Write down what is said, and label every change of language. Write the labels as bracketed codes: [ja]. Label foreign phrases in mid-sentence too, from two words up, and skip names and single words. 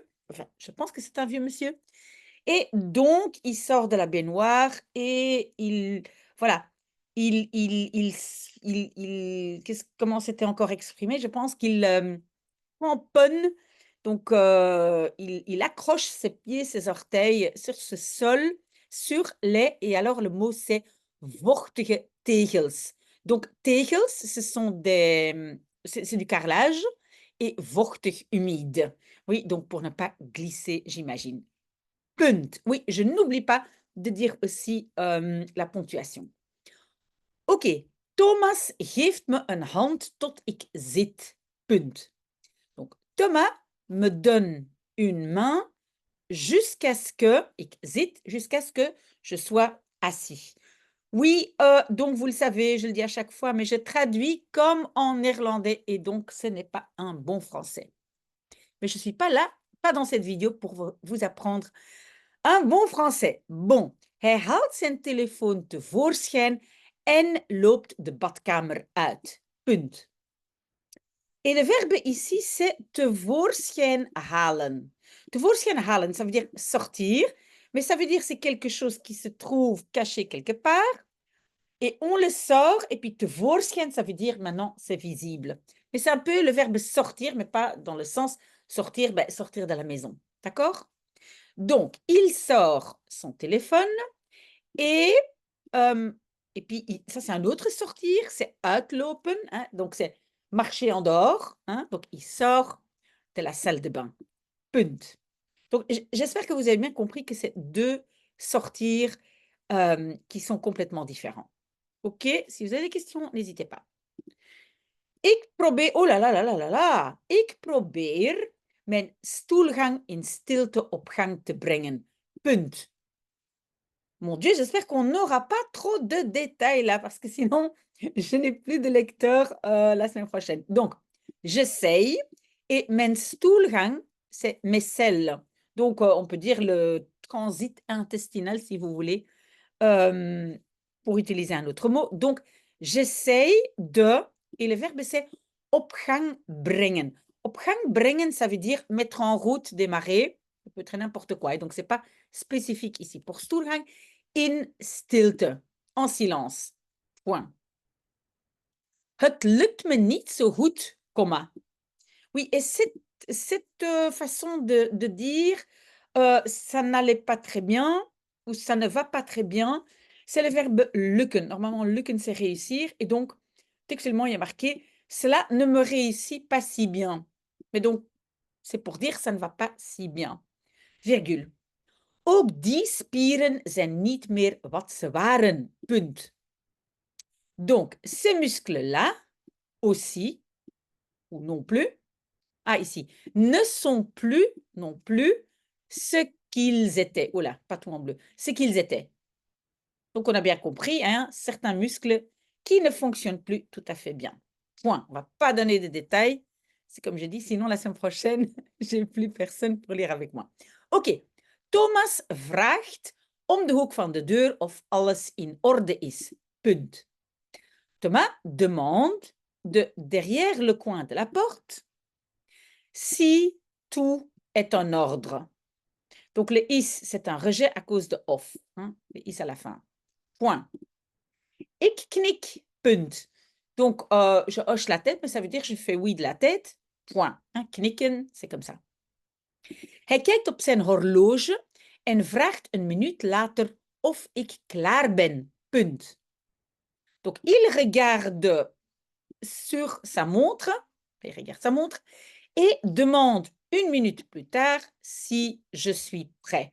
[fr] Enfin, je pense que c'est un vieux monsieur et donc il sort de la baignoire et il voilà, comment c'était encore exprimé? Je pense qu'il, tamponne, donc il accroche ses pieds, ses orteils sur ce sol, sur les et alors le mot c'est [nl] vochtige tegels. [fr] Donc tegels, ce sont c'est du carrelage et vochtig humide. Oui, donc pour ne pas glisser, j'imagine. Punt. Oui, je n'oublie pas de dire aussi, la ponctuation. OK. [nl] Thomas geeft me een hand tot ik zit. Punt. [fr] Donc Thomas me donne une main jusqu'à ce que [nl] ik zit, [fr] jusqu'à ce que je sois assis. Oui, donc vous le savez, je le dis à chaque fois, mais je traduis comme en néerlandais et donc ce n'est pas un bon français. Mais je suis pas là, pas dans cette vidéo pour vous apprendre un bon français. Bon, [nl] hij haalt zijn telefoon tevoorschijn en loopt de badkamer uit. Punt. [fr] Et le verbe ici, c'est [nl] tevoorschijn halen. Tevoorschijn halen, [fr] ça veut dire sortir, mais ça veut dire c'est quelque chose qui se trouve caché quelque part et on le sort et puis tevoorschijn, ça veut dire maintenant c'est visible. Mais c'est un peu le verbe sortir, mais pas dans le sens sortir, sortir de la maison. D'accord? Donc, il sort son téléphone et, hem et puis il ça, c'est un autre sortir, c'est uitlopen, hein, donc c'est marcher en dehors, hein, donc il sort de la salle de bain. Punt. Donc j'espère que vous avez bien compris que c'est 2 sortir, qui sont complètement différents. OK? Si vous avez des questions, n'hésitez pas. [nl] Ik probeer [fr] oh là là là là là là! [nl] Ik probeer mijn stoelgang in stilte op gang te brengen. Punt. [fr] Mon Dieu, j'espère qu'on n'aura pas trop de détails là, parce que sinon, je n'ai plus de lecteurs, la semaine prochaine. Donc, j'essaye et [nl] mijn stoelgang, [fr] c'est mes selles. Donc, on peut dire le transit intestinal si vous voulez, hem, pour utiliser un autre mot. Donc, j'essaye de et le verbe c'est [nl] op gang brengen. Op gang brengen, [fr] ça veut dire mettre en route, démarrer, ça peut être n'importe quoi et donc c'est pas spécifique ici. Pour stoelgang, [nl] in stilte, [fr] en silence. Point. [nl] Het lukt me niet zo goed, comma. [fr] Oui, et cette façon de dire, ça n'allait pas très bien ou ça ne va pas très bien, c'est le verbe lukken. Normalement, lukken, c'est réussir et donc textuellement, il y a marqué: «Cela ne me réussit pas si bien». Mais donc, c'est pour dire: «Ça ne va pas si bien». Virgule. [nl] Ook die spieren zijn niet meer wat ze waren. Punt. [fr] Donc, ces muscles-là aussi, ou non plus, ah ici, ne sont plus non plus ce qu'ils étaient. Oh là, pas tout en bleu. Ce qu'ils étaient. Donc on a bien compris, hein, certains muscles qui ne fonctionnent plus tout à fait bien. Point. On va pas donner de détails. C'est comme j'ai dit, sinon la semaine prochaine, j'ai plus personne pour lire avec moi. OK. [nl] Thomas vraagt om de hoek van de deur of alles in orde is. Punt. [fr] Thomas demande de derrière le coin de la porte si tout est en ordre. Donc le is, c'est un rejet à cause de of, hein, le is à la fin. Point. [nl] Ik knik, punt. [fr] Donc je hoche la tête, mais ça veut dire je fais oui de la tête. Point. Hein, knikken, c'est comme ça. [nl] Hij kijkt op zijn horloge en vraagt een minuut later of ik klaar ben. Punt. [fr] Donc, il regarde sur sa montre, il regarde sa montre, et demande une minute plus tard si je suis prêt.